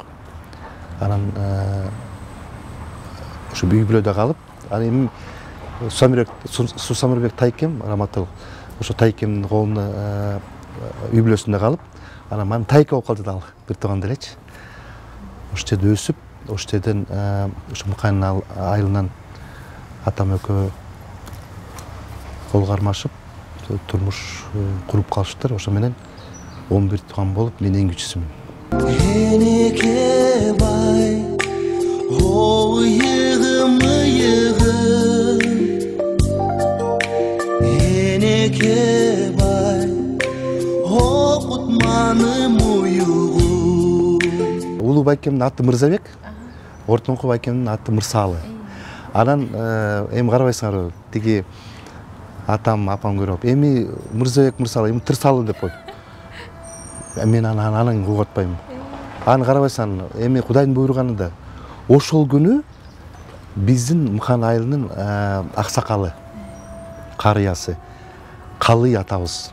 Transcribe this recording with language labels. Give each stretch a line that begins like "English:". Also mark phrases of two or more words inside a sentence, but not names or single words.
Kyrgyz: Анан ошо үй бүлөдө калып, анан эми Сусамирбек Тайкем раматылык, ошо Тайкемдин колуна үй бүлөсүндө калып, анан мана Тайке болуп калды дагы, бир тууган делечи. Ошол жерде өсүп, ошол жерден ошо Мыкан айылынан атам экөө кол кармашып, турмуш куруп калыштыр. Ошо менен 11 тууган болуп, мен эң кичүүсүмүн. Энеке бай, о жыйым жыйым. Энеке бай, о кутманым уюгум. Улуу байкемдин аты Мырзабек, ортоңку байкемдин аты Мырсалы. Анан эми карабайсыңарбы, тиги апам көрүп, эми Мырзабек Мырсалы, эми Тырсалы деп коет. Мен анан угуп атпайм. Аны карабайсаң, эми Кудайдын буйруганы да ошол күнү биздин Мыкан айылынын аксакалы, карыясы, Калый атабыз.